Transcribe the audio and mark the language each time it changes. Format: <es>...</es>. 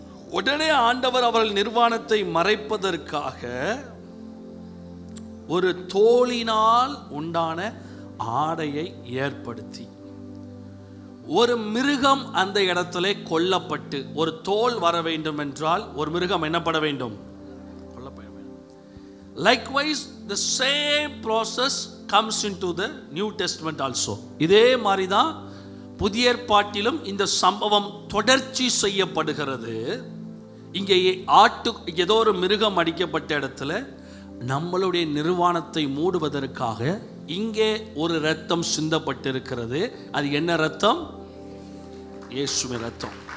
<ta>உடனே ஆண்டவர் அவர்கள் நிர்வாணத்தை மறைப்பதற்காக ஒரு தோலினால் உண்டான ஆடையை ஏற்படுத்தி, ஒரு மிருகம் அந்த இடத்துல கொல்லப்பட்டு, ஒரு தோல் வர வேண்டும் என்றால் ஒரு மிருகம் என்னப்பட வேண்டும்? கொல்லப்பட வேண்டும்.</ta> <en>Likewise, the same process comes into the New Testament also.</en> <ta>இதே மாதிரி தான் புதிய ஏற்பாட்டிலும் இந்த சம்பவம் தொடர்ச்சி செய்யப்படுகிறது. இங்கே ஏதோ ஒரு மிருகம் அடிக்கப்பட்ட இடத்துல நம்மளுடைய நிர்வாணத்தை மூடுவதற்காக இங்கே ஒரு இரத்தம் சிந்தப்பட்டிருக்கிறது. அது என்ன இரத்தம்? இயேசுவின் இரத்தம்.</ta>